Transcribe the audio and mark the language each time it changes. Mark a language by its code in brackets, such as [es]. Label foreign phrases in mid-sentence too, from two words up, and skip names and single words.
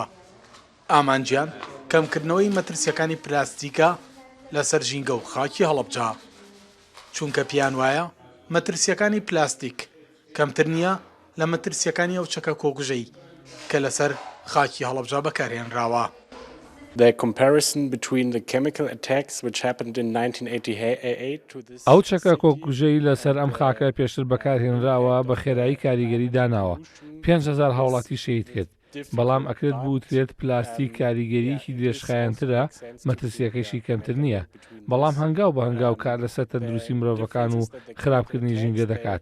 [ckb] ئامانجیان کەمکردنەوەی مەترسیەکانی پلاستیکە لەسەر ژینگە و خاکی هەڵەبجا، چونکە پیان وایە مەترسیەکانی پلاستیک کەمتر نییە لە مەترسیەکانی ئەو چەکە کۆکوژەی کە لەسەر خاکی هەڵەبجا بەکارهێنراوە. [en] The comparison between the chemical attacks which happened in 1988 to this [ckb] ئەو چەکە کۆکوژەی لەسەر ئەم خاکە پێشتر بەکارهێنراوە بە خێرایی کاریگەری داناوە 5,000 هاوڵاتی شەهید کرد، بەڵام ئەکرێت بوترێت پلاستیک کاریگەریەکی درێژخایەنترە مەترسیەکەیشی کەمتر نییە، بەڵام هەنگاو بە هەنگاو کار لەسەر تەندروستی مرۆڤەکان و خراپکردنی ژینگە دەکات.